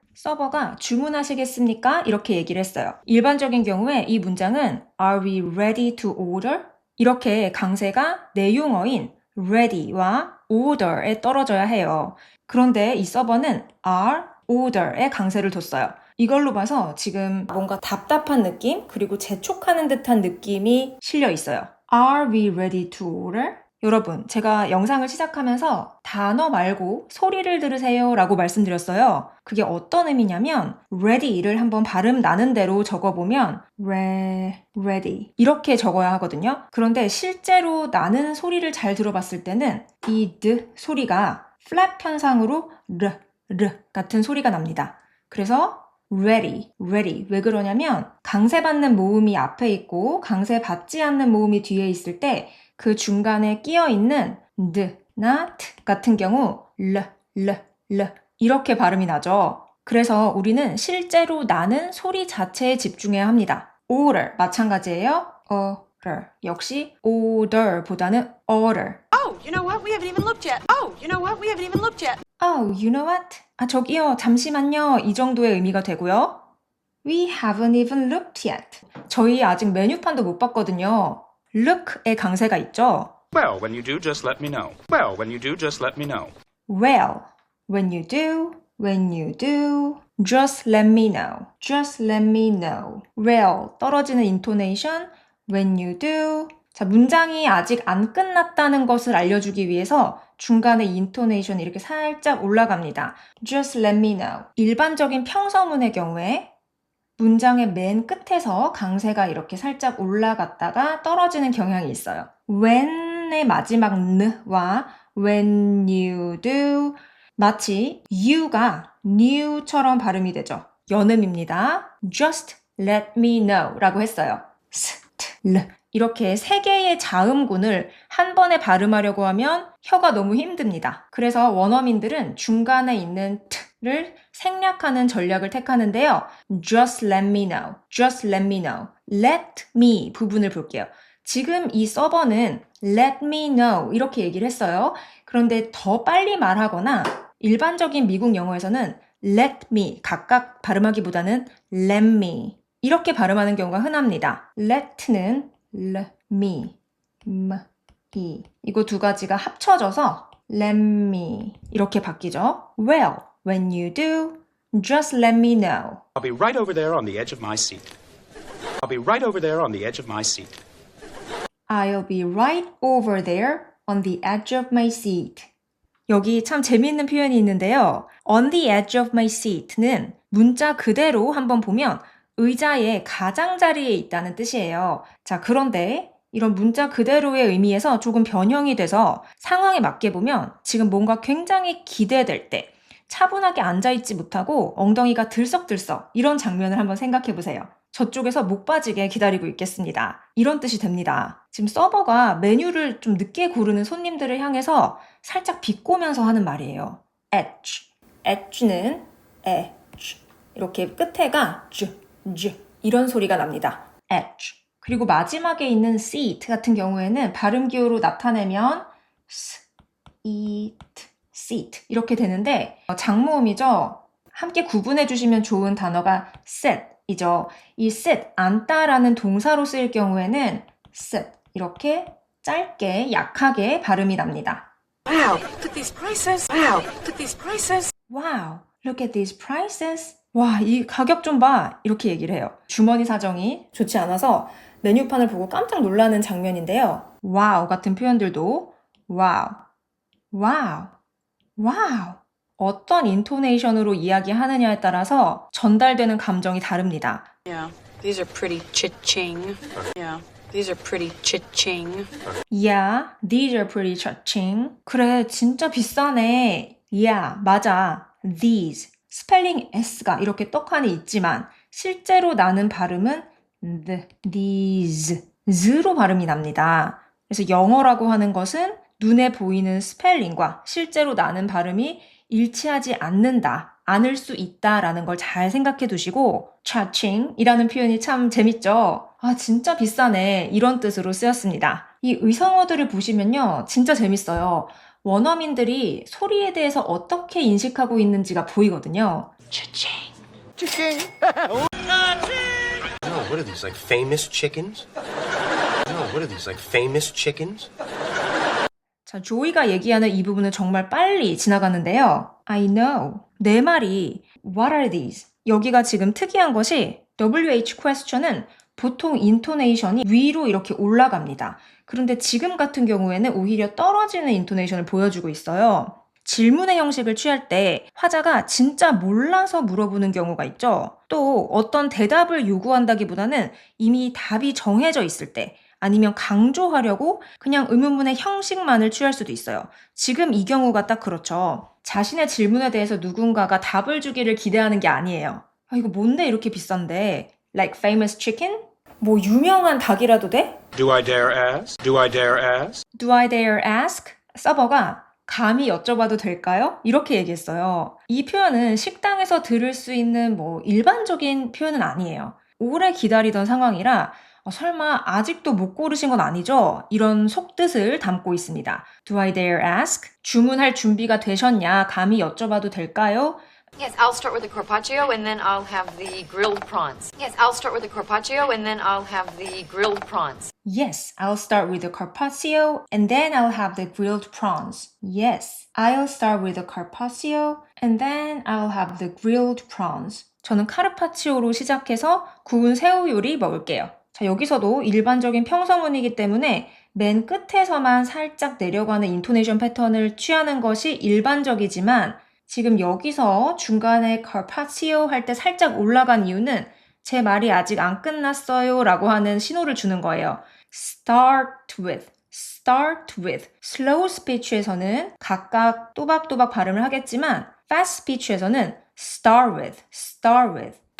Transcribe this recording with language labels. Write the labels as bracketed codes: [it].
[ko] 서버가 주문하시겠습니까? 이렇게 얘기를 했어요. 일반적인 경우에 이 문장은 [en] Are we ready to order? [ko] 이렇게 강세가 내용어인 ready와 order에 떨어져야 해요. 그런데 이 서버는 are, order에 강세를 뒀어요. 이걸로 봐서 지금 뭔가 답답한 느낌 그리고 재촉하는 듯한 느낌이 실려 있어요. [en] Are we ready to order? [ko] 여러분, 제가 영상을 시작하면서 단어 말고 소리를 들으세요 라고 말씀드렸어요. 그게 어떤 의미냐면 ready를 한번 발음 나는 대로 적어보면 ready 이렇게 적어야 하거든요. 그런데 실제로 나는 소리를 잘 들어봤을 때는 이 드 소리가 flap 현상으로 르 같은 소리가 납니다. 그래서 ready. 왜 그러냐면 강세받는 모음이 앞에 있고 강세받지 않는 모음이 뒤에 있을 때 그 중간에 끼어 있는 나 트 같은 경우 르 이렇게 발음이 나죠. 그래서 우리는 실제로 나는 소리 자체에 집중해야 합니다. order 마찬가지예요. order 역시 order보다는 order. [en] Oh, you know what? We haven't even looked yet. Oh, you know what? We haven't even looked yet. Oh, you know what? [ko] 저기요, 잠시만요. 이 정도의 의미가 되고요. [en] We haven't even looked yet. [ko] 저희 아직 메뉴판도 못 봤거든요. look의 강세가 있죠. [en] Well, when you do, just let me know. Well, when you do, just let me know. Well, when you do, When you do, just let me know. Just let me know. [ko] Well, 떨어지는 intonation. [en] When you do. [ko] 자, 문장이 아직 안 끝났다는 것을 알려주기 위해서 중간에 intonation이 이렇게 살짝 올라갑니다. [en] Just let me know. [ko] 일반적인 평서문의 경우에 문장의 맨 끝에서 강세가 이렇게 살짝 올라갔다가 떨어지는 경향이 있어요. when의 마지막 n와 when you do 마치 you가 new처럼 발음이 되죠. 연음입니다. [en] Just let me know [ko] 라고 했어요. st, 이렇게 세 개의 자음군을 한 번에 발음하려고 하면 혀가 너무 힘듭니다. 그래서 원어민들은 중간에 있는 t를 생략하는 전략을 택하는데요. [en] Just let me know. Just let me know. [ko] Let me 부분을 볼게요. 지금 이 서버는 [en] let me know [ko] 이렇게 얘기를 했어요. 그런데 더 빨리 말하거나 일반적인 미국 영어에서는 let me 각각 발음하기보다는 let me 이렇게 발음하는 경우가 흔합니다. let는 me, me 이거 두 가지가 합쳐져서 let me 이렇게 바뀌죠. [en] Well, when you do, just let me know. I'll be right over there on the edge of my seat. I'll be right over there on the edge of my seat. I'll be right over there on the edge of my seat. [ko] 여기 참 재미있는 표현이 있는데요. [en] On the edge of my seat [ko] 는 문자 그대로 한번 보면 의자의 가장자리에 있다는 뜻이에요. 자, 그런데 이런 문자 그대로의 의미에서 조금 변형이 돼서 상황에 맞게 보면 지금 뭔가 굉장히 기대될 때 차분하게 앉아있지 못하고 엉덩이가 들썩들썩 이런 장면을 한번 생각해 보세요. 저쪽에서 목 빠지게 기다리고 있겠습니다. 이런 뜻이 됩니다. 지금 서버가 메뉴를 좀 늦게 고르는 손님들을 향해서 살짝 비꼬면서 하는 말이에요. edge. edge는 edge. 이렇게 끝에가 이런 소리가 납니다. edge. 그리고 마지막에 있는 seat 같은 경우에는 발음 기호로 나타내면 seat 이렇게 되는데 장모음이죠. 함께 구분해 주시면 좋은 단어가 sit이죠. 이 sit, 앉다라는 동사로 쓰일 경우에는 sit 이렇게 짧게 약하게 발음이 납니다. [en] Wow, look at these prices. Wow, look at these prices. Wow, look at these prices. [ko] 와, 이 가격 좀 봐. 이렇게 얘기를 해요. 주머니 사정이 좋지 않아서 메뉴판을 보고 깜짝 놀라는 장면인데요. wow 같은 표현들도 wow, wow, wow. 어떤 인토네이션으로 이야기하느냐에 따라서 전달되는 감정이 다릅니다. [en] Yeah, these are pretty cha-ching. Yeah, these are pretty cha-ching. Yeah, these are pretty cha-ching. [ko] 그래, 진짜 비싸네. Yeah, 맞아. These. 스펠링 S가 이렇게 떡하니 있지만 실제로 나는 발음은 these로 발음이 납니다. 그래서 영어라고 하는 것은 눈에 보이는 스펠링과 실제로 나는 발음이 일치하지 않을 수 있다라는 걸 잘 생각해 두시고 cha-ching이라는 표현이 참 재밌죠? 아, 진짜 비싸네. 이런 뜻으로 쓰였습니다. 이 의성어들을 보시면요. 진짜 재밌어요. 원어민들이 소리에 대해서 어떻게 인식하고 있는지가 보이거든요. [en] Cha-ching. No, what are these, like famous chickens? No, what are these, like famous chickens? [ko] 자, 조이가 얘기하는 이 부분은 정말 빨리 지나가는데요. [en] I know. [ko] 내 말이 [en] What are these? [ko] 여기가 지금 특이한 것이 WH question은 보통 인토네이션이 위로 이렇게 올라갑니다. 그런데 지금 같은 경우에는 오히려 떨어지는 인토네이션을 보여주고 있어요. 질문의 형식을 취할 때 화자가 진짜 몰라서 물어보는 경우가 있죠. 또 어떤 대답을 요구한다기보다는 이미 답이 정해져 있을 때 아니면 강조하려고 그냥 의문문의 형식만을 취할 수도 있어요. 지금 이 경우가 딱 그렇죠. 자신의 질문에 대해서 누군가가 답을 주기를 기대하는 게 아니에요. 아, 이거 뭔데 이렇게 비싼데? [en] Like famous chicken? [ko] 뭐 유명한 닭이라도 돼? [en] Do I dare ask? Do I dare ask? Do I dare ask? [ko] 서버가 감히 여쭤봐도 될까요? 이렇게 얘기했어요. 이 표현은 식당에서 들을 수 있는 뭐 일반적인 표현은 아니에요. 오래 기다리던 상황이라 설마 아직도 못 고르신 건 아니죠? 이런 속뜻을 담고 있습니다. [en] Do I dare ask? [ko] 주문할 준비가 되셨냐? 감히 여쭤봐도 될까요? [en] Yes, I'll start with the carpaccio and then I'll have the grilled prawns. Yes, I'll start with the carpaccio and then I'll have the grilled prawns. Yes, I'll start with the carpaccio and then I'll have the grilled prawns. Yes, I'll start with the carpaccio and then I'll have the grilled prawns. [ko] 저는 카르파치오로 시작해서 구운 새우 요리 먹을게요. 자, 여기서도 일반적인 평서문이기 때문에 맨 끝에서만 살짝 내려가는 인토네이션 패턴을 취하는 것이 일반적이지만 지금 여기서 중간에 carpaccio 할 때 살짝 올라간 이유는 제 말이 아직 안 끝났어요 라고 하는 신호를 주는 거예요. [en] start with, start with. [ko] slow speech에서는 각각 또박또박 발음을 하겠지만 fast speech에서는 [en] start with, start with.